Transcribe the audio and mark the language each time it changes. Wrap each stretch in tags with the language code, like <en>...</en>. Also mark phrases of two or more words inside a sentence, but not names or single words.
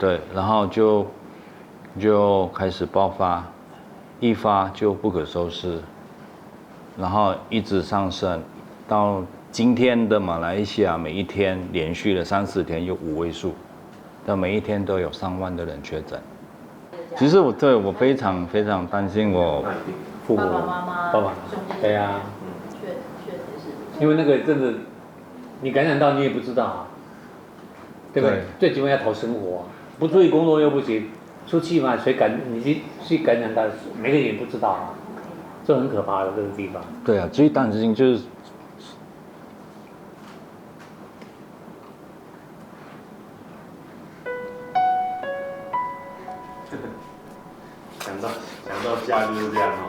<zh>對，然後就開始爆發，一發就不可收拾，然後一直上升，到今天的馬來西亞每一天連續了3-4天有5位數。每一天都有上萬的人確診，其實我非常擔心我父母、爸爸，對啊，確實是，因為那個真的，你感染到你也不知道啊，對不對？最起碼要討生活啊，不出去工作又不行，出去嘛，你去感染到，每個人也不知道啊，這很可怕的這個地方。對啊，最擔心就是。想到家就是这样哦。</zh>